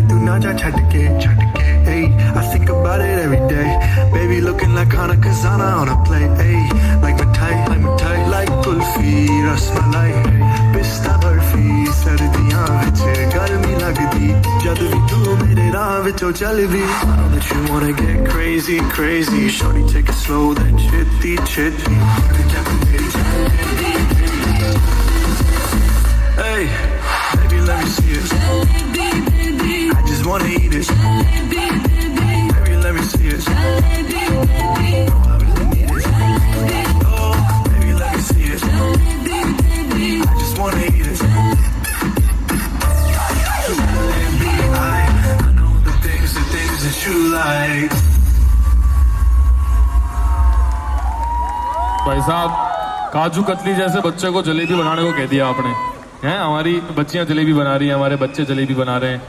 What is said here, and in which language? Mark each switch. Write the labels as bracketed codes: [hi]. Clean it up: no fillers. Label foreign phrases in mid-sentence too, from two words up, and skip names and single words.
[pa] ਨਾ ਜਾ ਛਟਕੇ [en] hey I think about it every day baby looking like Hana Kazana on a plate hey like mithai like kulfi rasmalai pista barfi [pa] ਸਰਦੀਆਂ ਵਿੱਚ ਗਰਮੀ ਲੱਗਦੀ ਜਦ ਵੀ ਤੂੰ ਮੇਰੇ ਰਾਹ ਵਿੱਚੋਂ ਚੱਲਦੀ [en] that you wanna get crazy shorty take it slow then chitty hey baby let me see it I just wanna eat it baby let me see it oh I really need it oh baby let me see it I just wanna eat it I know the things that you like [hi] भाई साहब काजू कतली जैसे बच्चे को जलेबी बनाने को कह दिया आपने हैं। हमारी बच्चियां जलेबी बना रही हैं, हमारे बच्चे जलेबी बना रहे हैं।